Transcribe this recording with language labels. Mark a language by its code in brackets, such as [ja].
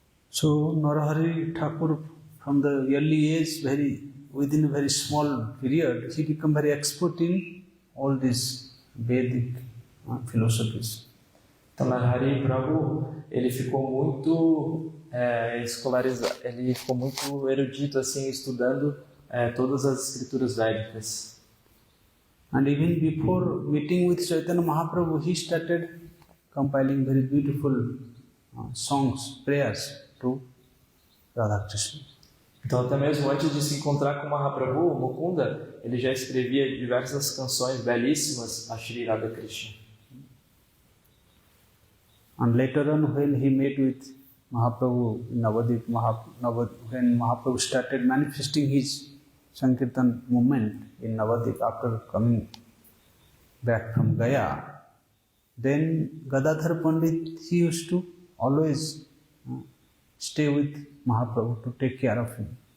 [en] So Narahari Thakur, from the early age, within a very small period, he became very expert in all these Vedic philosophies. [pt] Então Narahari Prabhu, ele ficou muito escolarizado, ele ficou muito erudito assim, estudando todas as escrituras védicas. [en] And even before meeting with Chaitanya Mahaprabhu, he started compiling very beautiful songs, prayers to Radha Krishna. [pt] Então, até mesmo antes de se encontrar com Mahaprabhu, Mukunda, ele já escrevia diversas canções belíssimas a Shri Radha Krishna. [en] And later on, when he met with Mahaprabhu in Navadip, when Mahaprabhu started manifesting his Sankirtan movement in Navadip after coming back from Gaya, then Gadadhar Pandit, he used to always stay with Mahaprabhu to take care of him.